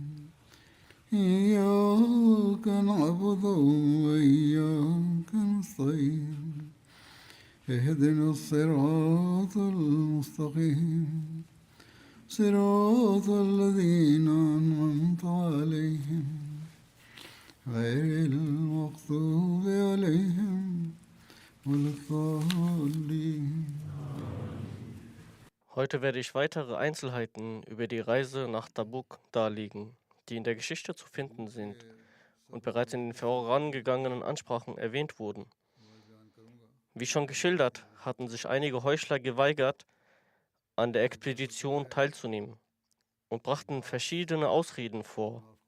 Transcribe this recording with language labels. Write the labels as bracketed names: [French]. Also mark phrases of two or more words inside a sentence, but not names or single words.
[Arabic] إياك نعبد وإياك نستعين اهدنا الصراط المستقيم صراط الذين أنعمت عليهم غير المغضوب عليهم ولا الضالين. [German] Heute werde ich weitere Einzelheiten über die Reise nach Tabuk darlegen, die in der Geschichte zu finden sind und bereits in den vorangegangenen Ansprachen erwähnt wurden. Wie schon geschildert, hatten sich einige Heuchler geweigert, an der Expedition teilzunehmen und brachten verschiedene Ausreden vor.